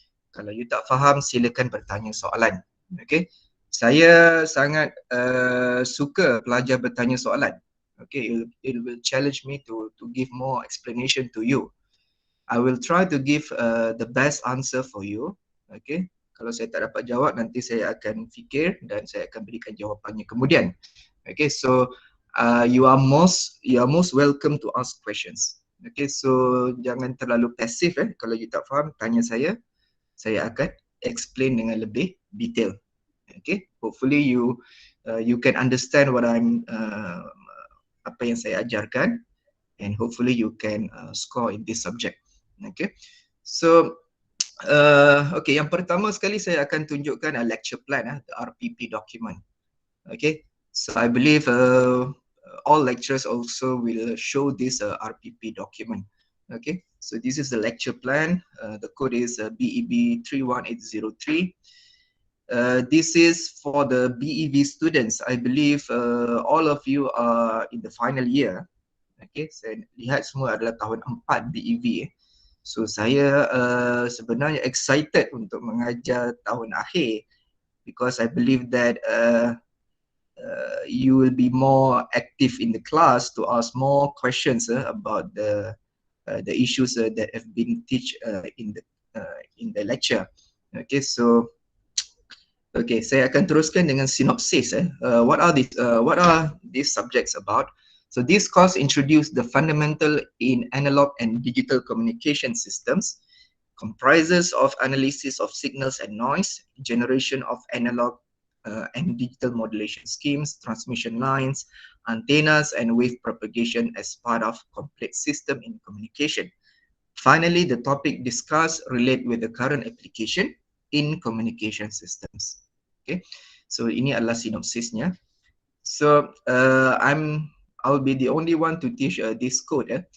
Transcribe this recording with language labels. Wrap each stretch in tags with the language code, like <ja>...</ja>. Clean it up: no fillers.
<ms>Kalau you tak faham, silakan bertanya soalan. Okay, saya sangat suka pelajar bertanya soalan.</ms> <en>Okay, it will challenge me to give more explanation to you. I will try to give the best answer for you.</en> <ms>Okay, kalau saya tak dapat jawab, nanti saya akan fikir dan saya akan berikan jawapannya kemudian.</ms> <en>Okay, so you are most welcome to ask questions.</en> <ms>Okay, so jangan terlalu pasif kalau you tak faham, tanya saya akan explain dengan lebih detail.</ms> <en>Okay, hopefully you can understand what</en> <ms>apa yang saya ajarkan,</ms> <en>and hopefully you can score in this subject.</en> <ms>Okay, so okay, yang pertama sekali saya akan tunjukkan</ms> <en>lecture plan, the RPP document. Okay, so I believe all lecturers also will show this RPP document. Okay, so this is the lecture plan. The code is BEB 31803. This is for the BEV students. I believe all of you are in the final year.</en> <ms>Okay, saya lihat semua adalah tahun 4 BEV.</ms> <en>So</en> <ms>saya sebenarnya excited untuk mengajar tahun akhir,</ms> <en>because I believe that you will be more active in the class to ask more questions about the issues that have been teach in the lecture.</en> <ms>Okay, so okay, saya akan teruskan dengan sinopsis.</ms> <en>What are these subjects about? So this course introduced the fundamental in analog and digital communication systems, comprises of analysis of signals and noise, generation of analog and digital modulation schemes, transmission lines, antennas, and wave propagation as part of complete system in communication. Finally, the topic discussed relate with the current application in communication systems.</en> <ms>Okay, so ini adalah sinopsisnya.</ms> <en>So I'll be the only one to teach this code.</en>